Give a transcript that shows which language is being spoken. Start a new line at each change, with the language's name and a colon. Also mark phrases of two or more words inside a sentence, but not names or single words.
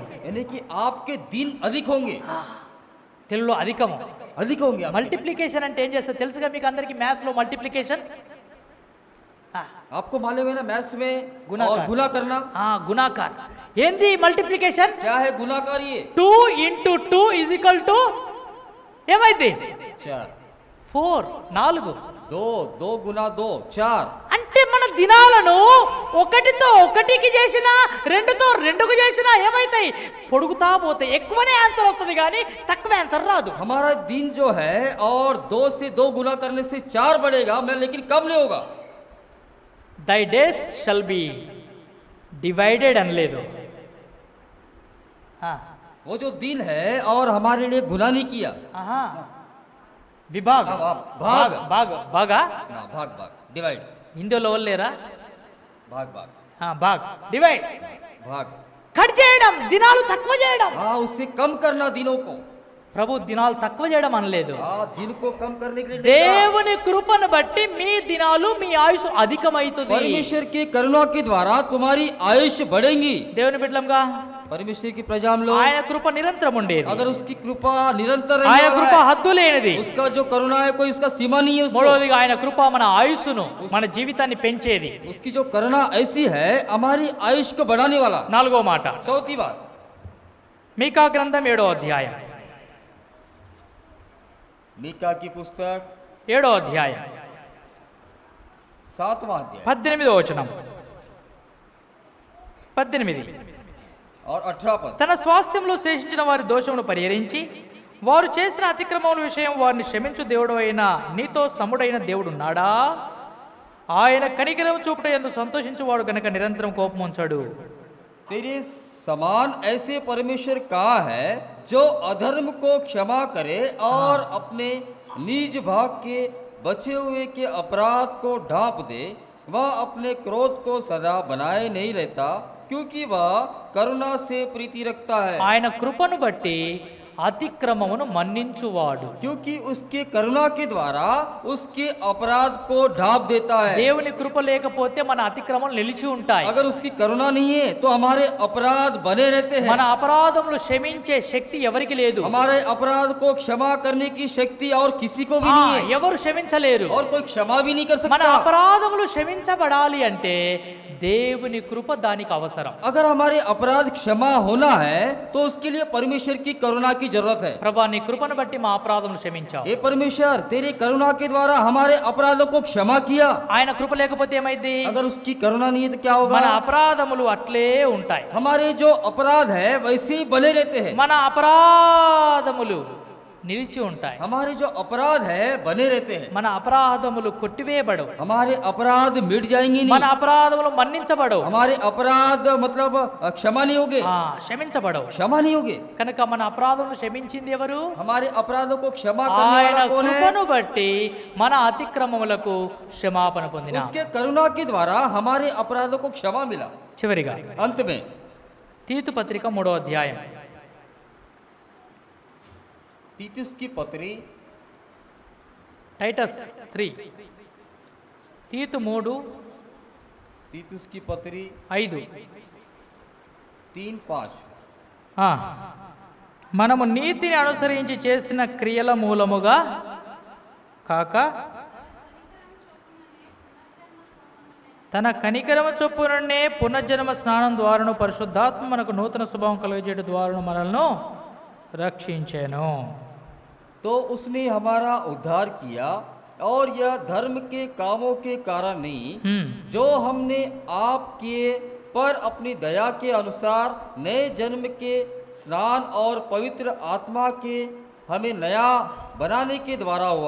Hindi: यानी कि आपके दिन अधिक होंगे।
Telugu: తెలుగులో అధికము,
Hindi: अधिक होंगे आपके।
Telugu: మల్టిప్లికేషన్ అంటే ఏం చేస్తారు తెలుసుగా మీకు అందరికి? మ్యాథ్స్ లో మల్టిప్లికేషన్
Hindi: आपको मालूम है ना, मैथ्स में गुणाकार। और गुना करना।
Telugu: గుణాకార్. ఏంది మల్టిప్లికేషన్?
Hindi: क्या है गुणाकार? ये
Telugu: 2 × 2 = ఏమైంది? 4। 4 4.
Hindi: 2 गुना 2 4।
Telugu: అంటే మన దినాలను 1తో 1కి చేసినా 2తో 2కు చేసినా ఏమైతాయి? పొడుగుతా పోతాయి. ఎక్కువనే ఆన్సర్ వస్తుంది కానీ తక్కువ ఆన్సర్ రాదు.
Hindi: हमारा दिन जो है और 2 से 2 गुना करने से 4 बढ़ेगा, मैं लेकिन कम नहीं होगा।
English: thy days shall be divided
Telugu: అనలేదు.
Hindi: वो जो दिन है और हमारे लिए गुना नहीं किया।
Telugu: విభాగ్
Hindi: भाग
Telugu: బాగా
Hindi: भाग भाग डिवाइड।
Telugu: హిందీలో లేరా?
Hindi: भाग भाग
Telugu: బాగ్ డివైడ్.
Hindi: भाग
Telugu: కట్ చేయడం, దినాలు తక్కువ చేయడం.
Hindi: उससे कम करना दिनों को।
Telugu: ప్రభు దినాలు తక్కువ చేయడం అనలేదు.
Hindi: दिन को कम करने के लिए नहीं कहा।
Telugu: దేవుని కృపను బట్టి మీ దినాలు, మీ ఆయుష్ అధికమైతుంది.
Hindi: परमेश्वर की करुणा के द्वारा तुम्हारी आयुष बढ़ेगी।
Telugu: దేవుని బిడ్డలంగా
Hindi: परमेश्वर की प्रजा हम लोग,
Telugu: ఆయన కృప నిరంతరం ఉండేది.
Hindi: अगर उसकी कृपा निरंतर रहने
Telugu: ఆయన
Hindi: वाला
Telugu: కృప
Hindi: है,
Telugu: హద్దు లేనిది.
Hindi: उसका जो करुणा है कोई उसका सीमा नहीं है उसको।
Telugu: మూడవదిగా ఆయన కృప మన ఆయుస్సును, మన జీవితాన్ని పెంచేది.
Hindi: उसकी जो करुणा ऐसी है हमारी आयुष को बढ़ाने वाला।
Telugu: నాలుగో మాట,
Hindi: चौथी बात,
Telugu: మీకా గ్రంథం 7వ అధ్యాయం.
Hindi: मीका की पुस्तक
Telugu: 7వ అధ్యాయం
Hindi: 7वां अध्याय
Telugu: 18వ వచనం. 18
Hindi: और 18 पद।
Telugu: తన స్వాస్థ్యంలో శేషించిన వారి దోషమును పరిహరించి వారు చేసిన అతిక్రమముల విషయం వారిని క్షమించు దేవుడు అయిన నీతో సముడైన దేవుడు ఉన్నాడా? ఆయన కనికరం చూపుట యందు సంతోషించువాడు గనక నిరంతరం కోపం ఉంచాడు.
Hindi: तेरे समान ऐसे परमेश्वर कहाँ है जो अधर्म को क्षमा करे और अपने निज भाग के बचे हुए के अपराध को ढांप दे। वह अपने क्रोध को सदा बनाए नहीं रहता, क्योंकि वह करुणा से प्रीति रखता है,
Telugu: ఆయన కృపను బట్టి అతిక్రమమును మన్నించువాడు.
Hindi: क्योंकि उसके करुणा के द्वारा उसके अपराध को ढाप देता है।
Telugu: దేవుని కృప లేకపోతే మన అతిక్రమం నిలిచి ఉంటాయి.
Hindi: अगर उसकी करुणा नहीं है तो हमारे अपराध बने रहते हैं।
Telugu: మన అపరాధములు క్షమించే శక్తి ఎవరికి లేదు.
Hindi: हमारे अपराध को क्षमा करने की शक्ति और किसी को भी
Telugu: ఆ,
Hindi: नहीं है,
Telugu: ఎవరు క్షమించలేరు.
Hindi: और कोई क्षमा भी नहीं कर
Telugu: మన
Hindi: सकता।
Telugu: అపరాధములు క్షమించబడాలి అంటే దేవుని కృప దానికి అవసరం.
Hindi: अगर हमारे अपराध क्षमा होना है तो उसके लिए परमेश्वर की करुणा की जरूरत है।
Telugu: ప్రభా నీ కృపను బట్టి మా అపరాధములు క్షమించావు.
Hindi: हे परमेश्वर, तेरी करुणा के द्वारा हमारे अपराधों को क्षमा किया।
Telugu: ఆయన కృప లేకపోతే ఏమైంది?
Hindi: अगर उसकी करुणा नहीं है तो क्या
Telugu: మన
Hindi: होगा?
Telugu: అపరాధములు అట్లే ఉంటాయి.
Hindi: हमारे जो अपराध है वैसे ही बने रहते हैं।
Telugu: మన అపరాధములు నిలిచి ఉంటాయి.
Hindi: हमारे जो अपराध है बने रहते हैं।
Telugu: మన అపరాధములు కొట్టివేయబడవు.
Hindi: हमारे अपराध मिट जाएंगे
Telugu: మన
Hindi: नहीं।
Telugu: అపరాధములు మన్నించబడవు.
Hindi: हमारे अपराध मतलब क्षमा नहीं होगे,
Telugu: క్షమించబడవు.
Hindi: क्षमा नहीं होगे।
Telugu: కనుక మన అపరాధములు క్షమించింది ఎవరు?
Hindi: हमारे अपराधों को क्षमा करने
Telugu: ఆయన
Hindi: वाला कौन है?
Telugu: కృపను బట్టి మన అతిక్రమములకు క్షమాపణ పొందిన.
Hindi: उसके करुणा के द्वारा हमारे अपराधों को क्षमा मिला।
Telugu: చివరిగా
Hindi: अंत में
Telugu: తీతు పత్రిక 3వ అధ్యాయం
Hindi: तीतुस की पत्री
Telugu: టైటస్ 3 తీతు 3
Hindi: तीतुस की पत्री 5 3:5
Telugu: మనము నీతిని అనుసరించి చేసిన క్రియల మూలముగా కాక తన కనికరము చొప్పుననే పునర్జన్మ స్నానం ద్వారాను పరిశుద్ధాత్మ మనకు నూతన స్వభావం కలిగజేయడం ద్వారాను మనల్ని రక్షించెను.
Hindi: तो उसने हमारा उद्धार किया, और यह धर्म के कामों के कारण नहीं जो हमने आप किए, पर अपनी दया के अनुसार नए जन्म के स्नान और पवित्र आत्मा के हमें नया बनाने के द्वारा हुआ।